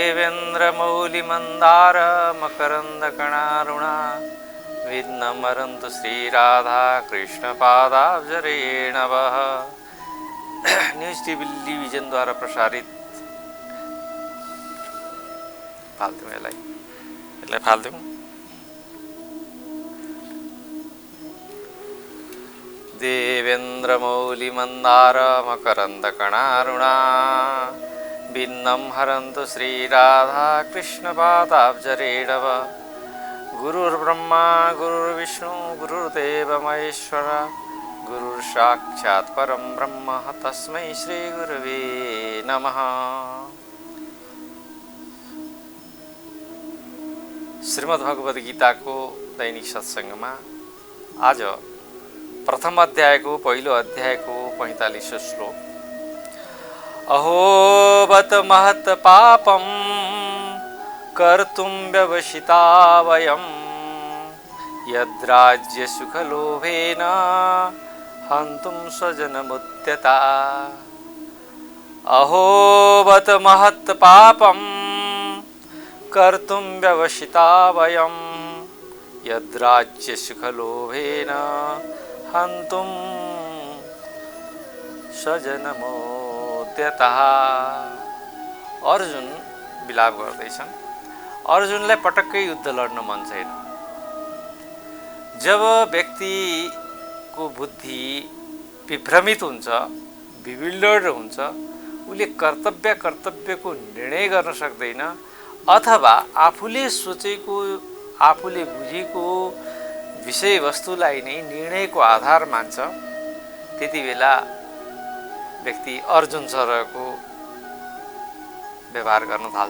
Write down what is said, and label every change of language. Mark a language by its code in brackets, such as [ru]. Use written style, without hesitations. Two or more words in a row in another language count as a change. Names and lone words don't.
[sa] देवेन्द्रमौलिमन्दार मकरन्दकणारुणा विघ्नमरन्तु श्रीराधा कृष्णपादाब्जरेणवः। [ne] न्यूज टेलिभिजन द्वारा प्रसारित फाल्थ्यौँ यसलाई फाल्थ्यौँ। [sa] देवेन्द्रमौलिमन्दार मकरन्दकणारुणा विघ्नं हरन्तु श्रीराधा कृष्णपादाब्जरेणव। गुरुर्ब्रह्मा गुरुर्विष्णु गुरुर्देव महेश्वर गुरुर्साक्षात् परं ब्रह्म तस्मै श्री गुरवे नमः। [ne] श्रीमद्भगवद गीताको दैनिक सत्सङ्गमा आज प्रथम अध्यायको पहिलो अध्यायको 45औं श्लोक। [sa] अहोबत महत् पापं कर्तुं व्यवसिता वयं यद्राज्य सुखलोभेन हन्तुं स्वजनमुद्यता। अहोबत महत् पापं कर्तुं व्यवसिता वयं यद्राज्य सुखलोभेन हन्तुं स्वजनमुद्यता। [ne] अर्जुन विलाप गर्दैछन्। अर्जुनलाई पटक्कै युद्ध लड्न मन छैन। जब व्यक्तिको बुद्धि विभ्रमित हुन्छ, विविल्डर्ड हुन्छ, उसले कर्तव्यको निर्णय गर्न सक्दैन अथवा आफूले सोचेको आफूले बुझेको विषयवस्तुलाई नै निर्णयको आधार मान्छ, त्यति बेला व्यक्ति अर्जुन सरको व्यवहार गर्न थाल्छ।